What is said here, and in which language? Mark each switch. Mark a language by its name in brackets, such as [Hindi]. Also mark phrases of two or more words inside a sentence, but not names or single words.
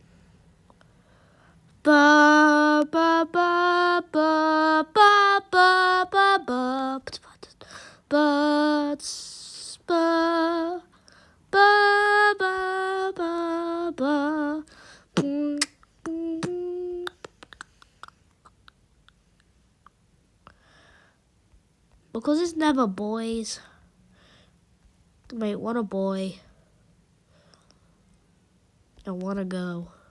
[English] Ba ba ba ba ba ba ba ba Birds ba ba ba ba ba Boom, boom, boom. Because it's never boys. Wait, what a boy. I wanna go.